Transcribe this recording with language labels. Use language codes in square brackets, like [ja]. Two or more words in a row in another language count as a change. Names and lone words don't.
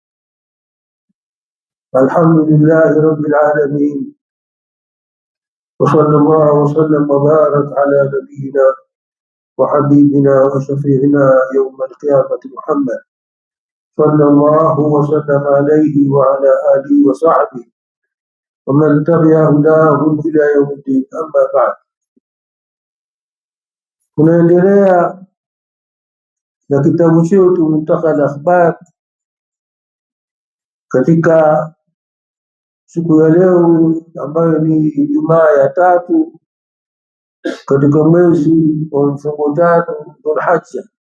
[ar] الحمد لله رب العالمين، وصلى الله وسلم وبارك على نبينا وحبيبنا وشفيعنا يوم القيامة محمد صلى الله وسلم عليه وعلى آله وصحبه ومن تبع هداهم إلى يوم الدين. أما بعد، [sw] tunaendelea na kitabu chetu Muntakha al-Akhbar. Katika siku ya leo ambayo ni Ijumaa ya tatu katika mwezi wa mfungo tatu Dhulhijja,